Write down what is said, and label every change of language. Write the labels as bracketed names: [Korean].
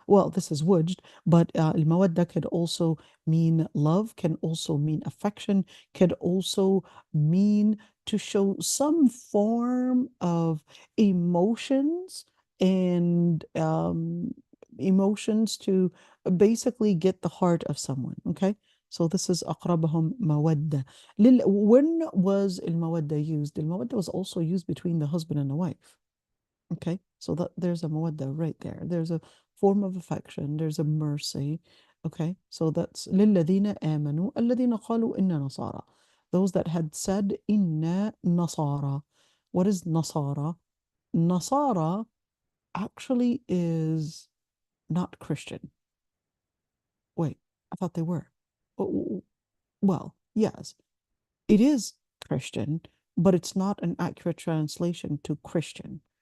[English] Well, this is wujd, but المودة could also mean love, can also mean affection, could also mean to show some form of emotions, and emotions to basically get the heart of someone. Okay. So this is [Arabic] أقربهم مودة. [English] When was المودة used? المودة was also used between the husband and the wife. Okay, so that there's a mawadda right there. There's a form of affection. There's a mercy. Okay, so that's [Arabic] للذين آمنوا الذين قالوا إنا نصارى. [English] Those that had said [Arabic] إنا نصارى. [English] What is نصارى? Nasara actually is not Christian. Wait, I thought they were. Oh, well, yes, it is Christian, but it's not an accurate translation to Christian.